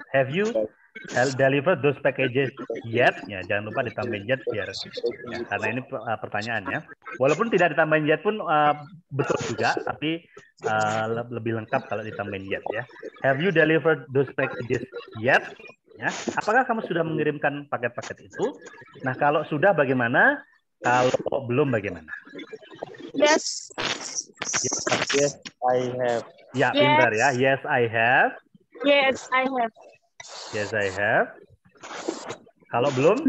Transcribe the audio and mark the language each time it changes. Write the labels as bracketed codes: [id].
[en] Have you delivered those packages yet? [id] Ya, jangan lupa ditambahin yet biar ya, karena ini pertanyaannya. Walaupun tidak ditambahin yet pun betul juga, tapi lebih lengkap kalau ditambahin yet ya. [en] Have you delivered those packages yet? [id] Ya, apakah kamu sudah mengirimkan paket-paket itu? Nah, kalau sudah bagaimana? Kalau belum bagaimana? [en] Yes. Yes, I have. [id] Ya, [en] Yes. [id] pintar ya. [en] Yes, I have. Yes, I have. Yes, I have. [id] Kalau belum?